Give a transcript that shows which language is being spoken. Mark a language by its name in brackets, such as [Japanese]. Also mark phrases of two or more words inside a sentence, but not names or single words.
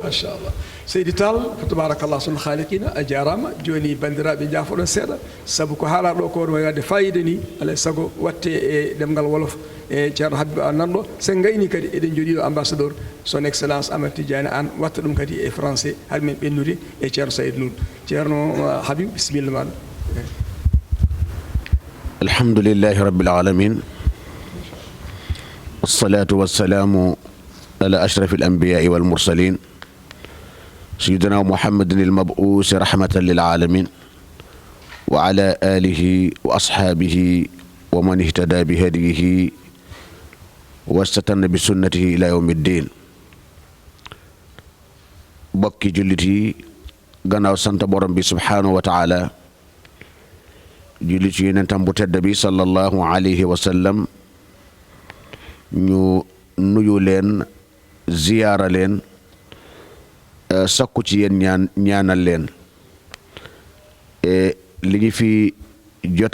[Fula] Seydi Tall ko tabarakallah sun khaliqina a jarama joni bandiraɓe jaafoɗon seeɗa saabu ko haalaɗo ko wawi wadde fayida ni alay saago watte e ɗemgal wolof e ceerno Habibou An nanɗo sen gayni kadi eɗen jooɗiɗo [French] ambassadeur son excellence [Fula] Amadou Tidiane An watta ɗum kadi e français har min ɓennude e ceerno Saïd Nour ceerno Habibou bisimilla maɗa [Arabic] الحمد لله رب العالمين والصلاة والسلام على أشرف الأنبياء والمرسلين سيدنا محمد المبعوث رحمة للعالمين وعلى آله وأصحابه ومن اهتدى بهديه واستنى بسنته إلى يوم الدين [Wolof] bokki jullit yi gannaaw sant borom bi [Arabic] سبحانه وتعالى [Wolof] jullit yi yonentam bu tedd bi [Arabic] صلى الله عليه وسلم [Wolof] ñu nuyu leen ziyaara leen sakku ci yéen ñaanal leen li ñu fi jot